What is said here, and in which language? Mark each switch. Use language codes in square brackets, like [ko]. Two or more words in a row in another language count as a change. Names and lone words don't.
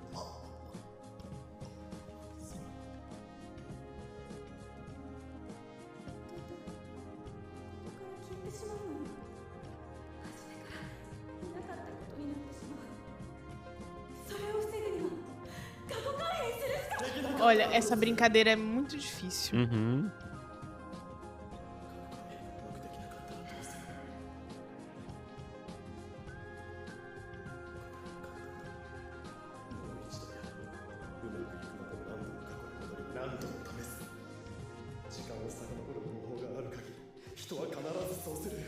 [ja] ここから消えてしまうのよ。初めからいなかったことになってしまう。それを防ぐには過去改変するしか。 [pt] Olha, essa brincadeira é muito difícil. Uhum. [ja] 何度も試す。時間を遡る方法がある限り人は必ずそうする。